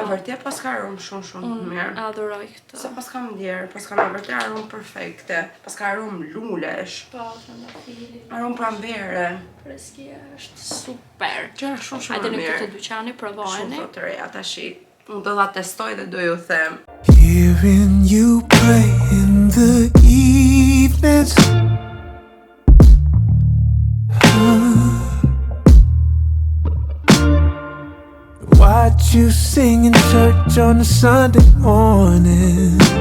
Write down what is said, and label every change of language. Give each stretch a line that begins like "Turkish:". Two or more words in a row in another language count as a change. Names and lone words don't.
Albanian: Me vërtet pas ka aromë shumë të mirë. Unë adhuroj këtë. Se pas kam ndjerë, pas kam me vërtet aromë perfekte. Pas ka aromë lulesh. Po, trëndafili. Aromë pranvere. Freskia është super. Gjëra shumë Hajde më në mirë. këtë dyqani provojeni. Shumë të reja tashi. Unë do ta testoj dhe do ju them.
English: Hearing you play in the evenings. Watch you sing in church on a Sunday morning.